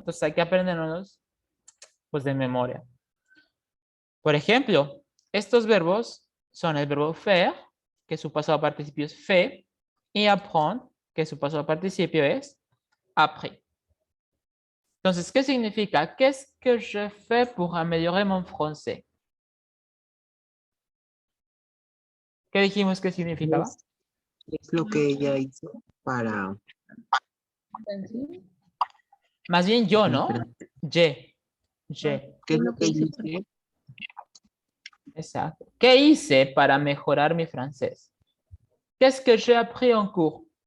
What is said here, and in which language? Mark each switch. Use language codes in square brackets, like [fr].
[es] Entonces hay que aprenderlos pues de memoria. Por ejemplo, estos verbos son el verbo faire, que su pasado participio es fait, y apprendre, que su pasado participio es appris. Entonces, ¿qué significa? [fr] Qu'est-ce que je fais pour améliorer mon français? [es] ¿Qué dijimos que significaba? Es lo que ella hizo para... Más bien yo, ¿no? Je. ¿Qué es lo que ella hizo? Exacto. ¿Qué hice para mejorar mi francés? [fr] Qu'est-ce que j'ai appris en cours?